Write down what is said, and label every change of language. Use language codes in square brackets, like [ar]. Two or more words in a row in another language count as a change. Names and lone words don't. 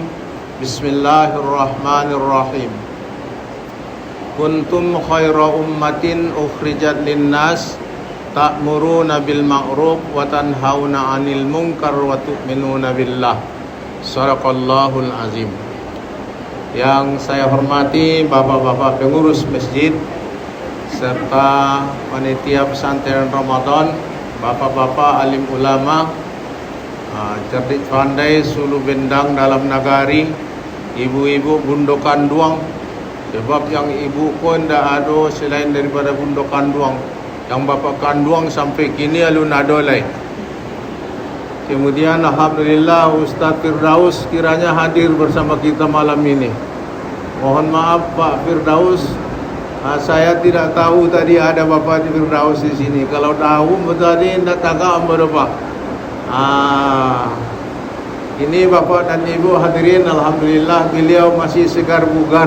[ar] بسم الله الرحمن الرحيم. كنتم خير أمة أخرجت للناس تأمرون بالمعروف وتنهون عن المنكر وتؤمنون بالله. صدق الله العظيم. [id] Yang saya hormati bapak-bapak pengurus masjid serta panitia pesantren Ramadan, bapak-bapak alim ulama, cerdik pandai sulu bendang dalam nagari, ibu-ibu [min] bundo kanduang. [id] Sebab yang ibu pun dah ada selain daripada [min] bundo kanduang. Yang bapak kanduang sampai kini alun adolai. [id] Kemudian alhamdulillah Ustaz Firdaus kiranya hadir bersama kita malam ini. Mohon maaf Pak Firdaus, saya tidak tahu tadi ada Bapak Firdaus di sini. Kalau tahu tadi nak tagak berapa. Ini Bapak dan Ibu hadirin, alhamdulillah beliau masih segar bugar.